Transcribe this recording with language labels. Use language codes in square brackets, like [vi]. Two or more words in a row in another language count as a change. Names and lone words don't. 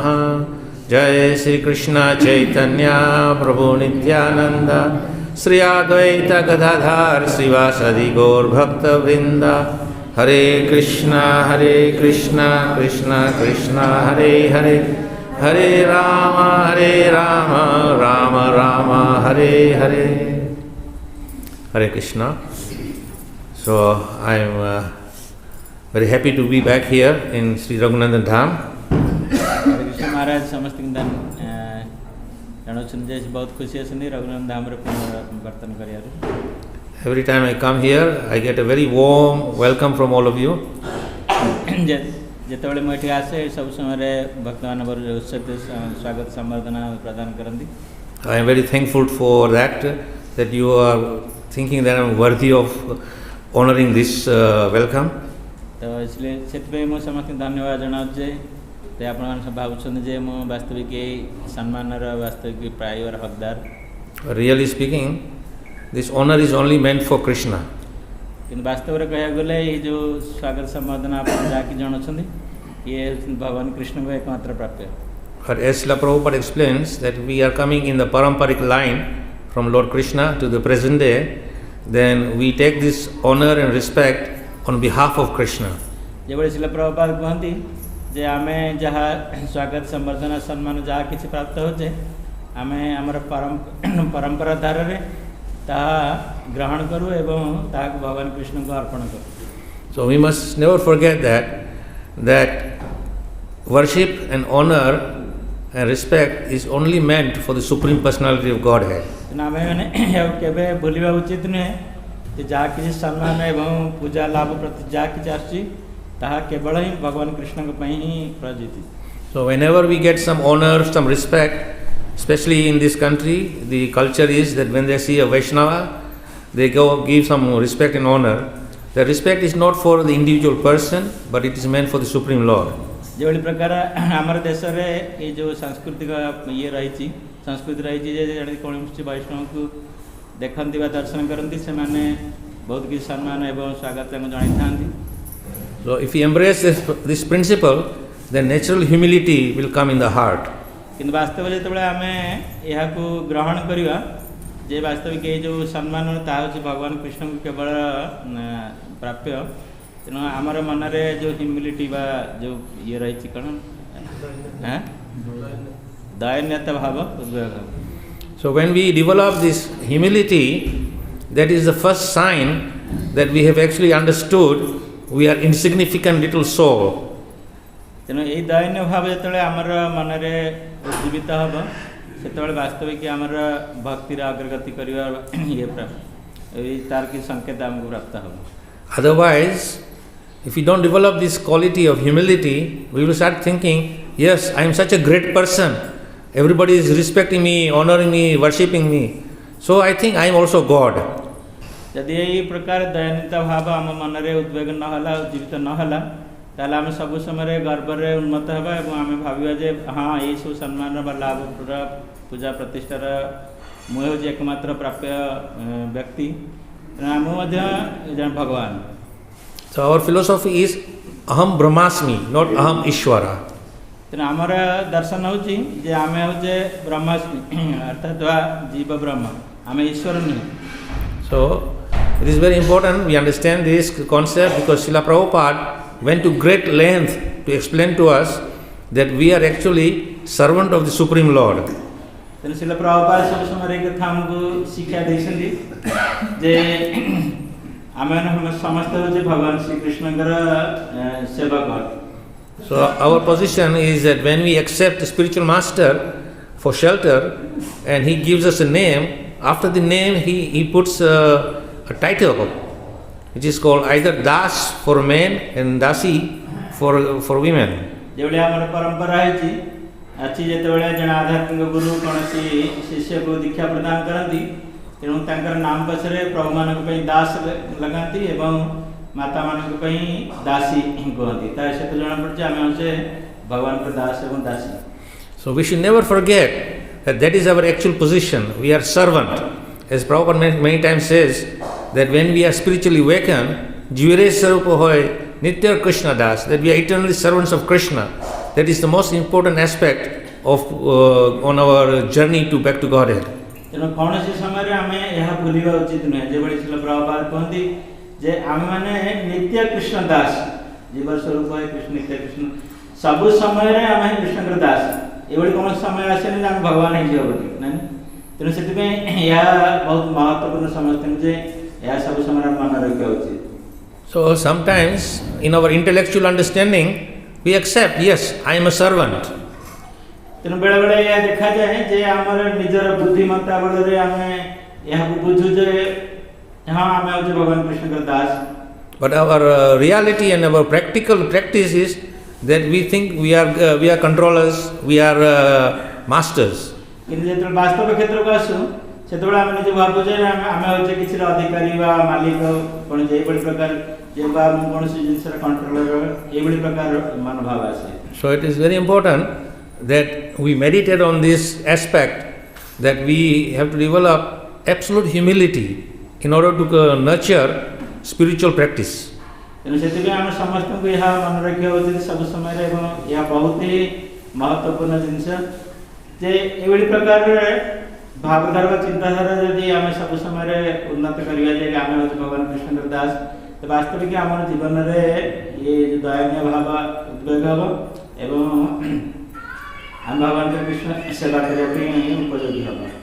[sa] जय श्री कृष्ण चैतन्य प्रभु नित्यानंद Sri Advaita Gadadhar Srivasadi Gaur Bhakta Vrinda. Hare Krishna Krishna Krishna Hare Hare, Hare Rama Rama Rama Hare Hare. Hare Krishna. [en] So I am very happy to be back here in Sri Raghunandan Dham. हरे कृष्ण महाराज समस्त दान जानुछन् जे बहुत खुशी छन् रघुनाथ धाम रे पुनर्वर्तन गरियारु. Every time I come here, I get a very warm welcome from all of you. [or] ଯେତେବେଳେ ମୁଁ ଏଠି ଆସେ ସବୁ ସମୟରେ ଭକ୍ତମାନଙ୍କର ଉତ୍ସବ ସ୍ୱାଗତ ସମ୍ବର୍ଦ୍ଧନା ପ୍ରଦାନ କରନ୍ତି. [en] I am very thankful for that you are thinking that I am worthy of honoring this welcome. [or] ତ इसलिए ସେଥିପାଇଁ ମୁଁ ସମସ୍ତଙ୍କୁ ଧନ୍ୟବାଦ ଜଣାଉଛି ଯେ ଆପଣମାନେ ସବୁ ଭାବୁଛନ୍ତି ଯେ ମୁଁ ବାସ୍ତବିକ ଏହି ସମ୍ମାନର ବାସ୍ତବିକ ପ୍ରାୟର ହକଦାର. [en] Really speaking, this honor is only meant for Krishna. [or] କିନ୍ତୁ ବାସ୍ତବରେ କହିବାକୁ ଗଲେ ଏଇ ଯେଉଁ ସ୍ୱାଗତ ସମ୍ବର୍ଦ୍ଧନା ଆପଣ ଯାହାକି ଜଣାଉଛନ୍ତି ଇଏ ଭଗବାନ କୃଷ୍ଣଙ୍କ ଏକମାତ୍ର ପ୍ରାପ୍ୟ. [en] But as Srila Prabhupada explains that we are coming in the paramparic line from Lord Krishna to the present day, then we take this honor and respect on behalf of Krishna. [or] ଯେଭଳି ଶିଲା ପ୍ରଭୁପାଦ କୁହନ୍ତି ଯେ ଆମେ ଯାହା ସ୍ୱାଗତ ସମ୍ବର୍ଦ୍ଧନା ସମ୍ମାନ ଯାହା କିଛି ପ୍ରାପ୍ତ ହେଉଛେ ଆମେ ଆମର ପରମ୍ପରା ଧାରରେ ତାହା ଗ୍ରହଣ କରୁ ଏବଂ ତାହାକୁ ଭଗବାନ କୃଷ୍ଣଙ୍କୁ ଅର୍ପଣ କରୁ. [en] So we must never forget that worship and honor and respect is only meant for the Supreme Personality of Godhead. [or] ଆମେ ମାନେ କେବେ ଭୁଲିବା ଉଚିତ ନୁହେଁ ଯେ ଯାହା କିଛି ସମ୍ମାନ ଏବଂ ପୂଜା ଲାଭ ପ୍ରତି ଯାହା କିଛି ଆସୁଛି ତାହା କେବଳ ହିଁ ଭଗବାନ କୃଷ୍ଣଙ୍କ ପାଇଁ ହିଁ ପ୍ରଯୁକ୍ତ. [en] So whenever we get some honor, some respect, especially in this country, the culture is that when they see a Vaishnava, they go give some respect and honor. The respect is not for the individual person, but it is meant for the Supreme Lord. [or] ଯେଭଳି ପ୍ରକାର ଆମର ଦେଶରେ ଏଇ ଯେଉଁ ସାଂସ୍କୃତିକ ଇଏ ରହିଛି ସଂସ୍କୃତି ରହିଛି ଯେ କୌଣସି ବୈଷ୍ଣବଙ୍କୁ ଦେଖନ୍ତି ବା ଦର୍ଶନ କରନ୍ତି ସେମାନେ ବହୁତ କିଛି ସମ୍ମାନ ଏବଂ ସ୍ୱାଗତ ତାଙ୍କୁ ଜଣାଇଥାନ୍ତି. [en] So if we embrace this principle, then natural humility will come in the heart. [or] କିନ୍ତୁ ବାସ୍ତବ ଯେତେବେଳେ ଆମେ ଏହାକୁ ଗ୍ରହଣ କରିବା ଯେ ବାସ୍ତବିକ ଏଇ ଯେଉଁ ସମ୍ମାନ ତାହା ହେଉଛି ଭଗବାନ କୃଷ୍ଣଙ୍କୁ କେବଳ ପ୍ରାପ୍ୟ, ତେଣୁ ଆମର ମନରେ ଯେଉଁ ହ୍ୟୁମିଲିଟି ବା ଯେଉଁ ଇଏ ରହିଛି କ'ଣ ଦୟନୀୟତା ଭାବ ଉଦ୍ବେଗ. [en] So when we develop this humility, that is the first sign that we have actually understood we are insignificant little soul. [or] ତେଣୁ ଏଇ ଦୟନୀୟ ଭାବ ଯେତେବେଳେ ଆମର ମନରେ ଉଦ୍ଦୀପିତ ହେବ ସେତେବେଳେ ବାସ୍ତବିକ ଆମର ଭକ୍ତିର ଅଗ୍ରଗତି କରିବା ଇଏ ଏଇ ତାର କିଛି ସଂକେତ ଆମକୁ ପ୍ରାପ୍ତ ହେବ. [en] Otherwise, if we don't develop this quality of humility, we will start thinking, yes, I am such a great person. Everybody is respecting me, honoring me, worshipping me. So I think I am also God. [or] ଯଦି ଏଇ ପ୍ରକାର ଦୟନୀୟତା ଭାବ ଆମ ମନରେ ଉଦ୍ବେଗ ନହେଲା ଉଜ୍ଜୀବିତ ନହେଲା ତାହେଲେ ଆମେ ସବୁ ସମୟରେ ଗର୍ବରେ ଉନ୍ମତ୍ତ ହେବା ଏବଂ ଆମେ ଭାବିବା ଯେ ହଁ ଏହିସବୁ ସମ୍ମାନ ବା ଲାଭ ପୂଜା ପ୍ରତିଷ୍ଠାର ମୁଁ ହେଉଛି ଏକମାତ୍ର ପ୍ରାପ୍ୟ ବ୍ୟକ୍ତି, ତେଣୁ ଆମେ ମଧ୍ୟ ଜଣେ ଭଗବାନ. [en] So our philosophy is [sa] aham brahmasmi, [en] not [sa] aham ishvara. [or] ତେଣୁ ଆମର ଦର୍ଶନ ହେଉଛି ଯେ ଆମେ ହେଉଛେ ବ୍ରହ୍ମାସ୍ମି ଅର୍ଥାତ୍ ଜୀବ ବ୍ରହ୍ମ, ଆମେ ଈଶ୍ୱର ନୁହେଁ. [en] So it is very important we understand this concept because Srila Prabhupada went to great length to explain to us that we are actually servant of the Supreme Lord. [or] ତେଣୁ ଶିଲା ପ୍ରଭୁପାଦ ସବୁ ସମୟରେ ଏ କଥା ଆମକୁ ଶିକ୍ଷା ଦେଇଛନ୍ତି ଯେ ଆମେମାନେ ସମସ୍ତେ ହେଉଛେ ଭଗବାନ ଶ୍ରୀକୃଷ୍ଣଙ୍କର ସେବକ. [en] So our position is that when we accept the spiritual master for shelter and he gives us a name, after the name he puts a title which is called either Das for men and Dasi for women. [or] ଯେଭଳି ଆମର ପରମ୍ପରା ହେଇଛି ଅଛି ଯେତେବେଳେ ଜଣେ ଆଧ୍ୟାତ୍ମିକ ଗୁରୁ କୌଣସି ଶିଷ୍ୟକୁ ଦୀକ୍ଷା ପ୍ରଦାନ କରନ୍ତି ତେଣୁ ତାଙ୍କର ନାମ ପଛରେ ପ୍ରଭୁମାନଙ୍କ ପାଇଁ ଦାସ ଲଗାନ୍ତି ଏବଂ ମାତାମାନଙ୍କ ପାଇଁ ଦାସୀ କୁହନ୍ତି. ତା ସହିତ ଜଣାପଡ଼ୁଛି ଆମେ ହେଉଛେ ଭଗବାନଙ୍କ ଦାସ ଏବଂ ଦାସୀ. [en] So we should never forget that is our actual position. We are servant. As Prabhupada many times says that when we are spiritually awakened, [bn] জীবেরে স্বরূপ হয় নিত্য কৃষ্ণ দাস, [en] that we are eternally servants of Krishna. That is the most important aspect of on our journey back to Godhead. [or] ତେଣୁ କୌଣସି ସମୟରେ ଆମେ ଏହା ଭୁଲିବା ଉଚିତ ନୁହେଁ। ଯେଭଳି ଶ୍ରୀଲ ପ୍ରଭୁପାଦ କହନ୍ତି ଯେ ଆମେମାନେ ନିତ୍ୟ କୃଷ୍ଣ ଦାସ, ଜୀବ ସ୍ୱରୂପ କୃଷ୍ଣ ନିତ୍ୟ କୃଷ୍ଣ, ସବୁ ସମୟରେ ଆମେ କୃଷ୍ଣଙ୍କର ଦାସ। ଏଭଳି କୌଣସି ସମୟ ଆସେନି ଯେ ଆମେ ଭଗବାନ ହେଇଯିବ ବୋଲି ନାଇଁ। ତେଣୁ ସେଥିପାଇଁ ଏହା ବହୁତ ମହତ୍ୱପୂର୍ଣ୍ଣ ସମସ୍ତଙ୍କୁ ଯେ ଏହା ସବୁ ସମୟରେ ମନେ ରଖିବା ଉଚିତ। [en] So sometimes in our intellectual understanding we accept, yes, I am a servant. [or] ତେଣୁ ବେଳେବେଳେ ଏହା ଦେଖାଯାଏ ଯେ ଆମର ନିଜର ବୁଦ୍ଧିମତ୍ତା ବଳରେ ଆମେ ଏହାକୁ ବୁଝୁ ଯେ ହଁ ଆମେ ହେଉଛି ଭଗବାନ କୃଷ୍ଣଙ୍କର ଦାସ। [en] But our reality and our practical practice is that we think we are controllers, we are masters. [or] କିନ୍ତୁ ଯେତେବେଳେ ବାସ୍ତବ କ୍ଷେତ୍ରକୁ ଆସୁ ସେତେବେଳେ ଆମେ ନିଜେ ଭାବୁ ଯେ ଆମେ ହେଉଛି କିଛିର ଅଧିକାରୀ ବା ମାଲିକ, କ'ଣ ଏଇଭଳି ପ୍ରକାର ଯେ ବା ମୁଁ କୌଣସି ଜିନିଷର କଣ୍ଟ୍ରୋଲର, ଏଇଭଳି ପ୍ରକାର ମନୋଭାବ ଆସେ। [en] So it is very important that we meditate on this aspect, that we have to develop absolute humility in order to nurture spiritual practice. [or] ତେଣୁ ସେଥିପାଇଁ ଆମେ ସମସ୍ତଙ୍କୁ ଏହା ମନେ ରଖିବା ଉଚିତ ସବୁ ସମୟରେ, ଏବଂ ଏହା ବହୁତ ହି ମହତ୍ୱପୂର୍ଣ୍ଣ ଜିନିଷ ଯେ ଏଭଳି ପ୍ରକାରର ଭାବଧାରା ବା ଚିନ୍ତାଧାରା ଯଦି ଆମେ ସବୁ ସମୟରେ ଉନ୍ନତ କରିବା ଯେ ଆମେ ହେଉଛି ଭଗବାନ କୃଷ୍ଣଙ୍କର ଦାସ, ତ ବାସ୍ତବିକ ଆମର ଜୀବନରେ ଇଏ ଦୟନୀୟ ଭାବ ଉଦ୍ବେଗ ହେବ ଏବଂ ଆମେ ଭଗବାନ କୃଷ୍ଣ ସେବା କରିବା ପାଇଁ ଉପଯୋଗୀ ହେବ।